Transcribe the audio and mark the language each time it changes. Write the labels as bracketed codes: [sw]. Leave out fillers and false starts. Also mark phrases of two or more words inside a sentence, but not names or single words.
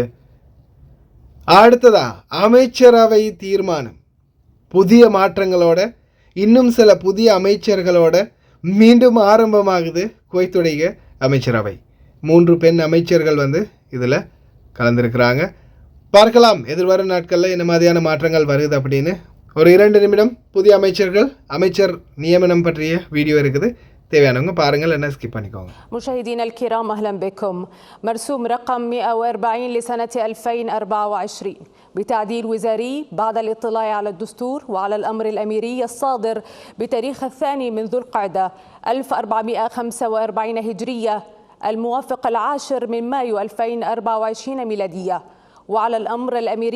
[ta] அடுத்ததா அமைச்சரவை தீர்மானம், புதிய மாற்றங்களோட இன்னும் சில புதிய அமைச்சர்களோட மீண்டும் ஆரம்பமாகுது குவைத்துடைய அமைச்சரவை. 3 பெண் அமைச்சர்கள் இதில் கலந்துருக்கிறாங்க. பார்க்கலாம் எதிர்வரும் நாட்களில் என்ன மாதிரியான மாற்றங்கள் வருது அப்படின்னு. ஒரு 2 நிமிடம் புதிய அமைச்சர் நியமனம் பற்றிய வீடியோ இருக்குது. தேவையானவங்க பாருங்கள், என்ன ஸ்கிப் பண்ணிக்கோங்க. [ar] مشاهدينا الكرام أهلا بكم. مرسوم رقم 140 لسنة 2024 بتعديل وزاري بعد الاطلاع على الدستور وعلى الأمر الأميري الصادر بتاريخ 2 من ذو القعدة 1445 هجرية الموافق 10 من مايو 2024 ميلادية، وعلى الأمر الأميري